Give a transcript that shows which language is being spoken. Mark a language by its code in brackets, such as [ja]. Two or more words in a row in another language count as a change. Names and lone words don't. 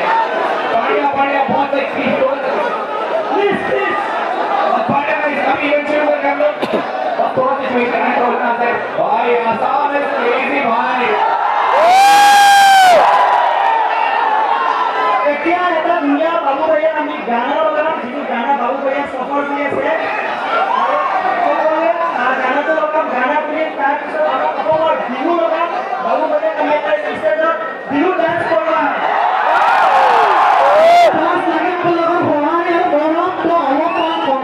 [hi] बढ़िया बहुत अच्छी प्लीज प्लीज बढ़िया, अभी इवेंट शुरू कर हम लोग, बस थोड़ा सिचुएशन है, थोड़ा सा भाई [en] Assam is crazy [hi] भाई। [as] क्या এটা দুনিয়া বাবু ভাইয়া আমি গানা লগাম যিটো গানা বাবু ভাইয়া সফল দি আছে আৰু সকলোৱে গানাটো লগাম, গানা শুনি তাৰপিছত আমাৰ অসমৰ বিহু লগাম, বাবু ভাইয়া আমি এটা ষ্টেজত বিহু ডান্স কৰিবা। [hi] पास लगे तो लोगों को हमारे गौरव तो अलग